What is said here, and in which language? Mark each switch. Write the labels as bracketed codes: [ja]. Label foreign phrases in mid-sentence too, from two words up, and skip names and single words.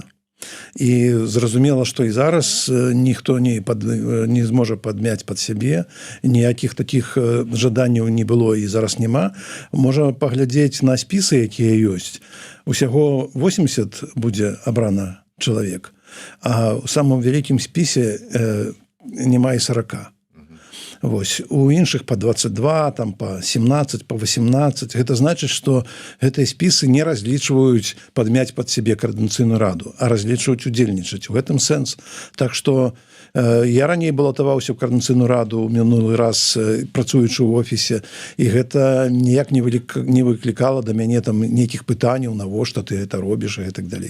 [be] І зразумела, што і зараз ніхто не зможа падмяць пад сябе, ніякіх такіх жаданняў не было і зараз няма. Можа паглядзець на спісы, якія ёсць. Усяго 80 будзе абрана чалавек, а ў самым вялікім спісе няма і 40. Вось. У іншых по 22, там по 17, по 18. Гэта значыць, што гэтыя спісы не разлічваюць падмяць пад сябе Координацыйную раду, а разлічваюць удзельнічаць. У гэтым сэнс. Так што я раней балатаваўся ў Координацыйную раду ў мінулы раз, працуючы ў офісе, і гэта ніяк не выклікала да мяне там нейкіх пытанняў, навошта ты гэта робіш і так далей.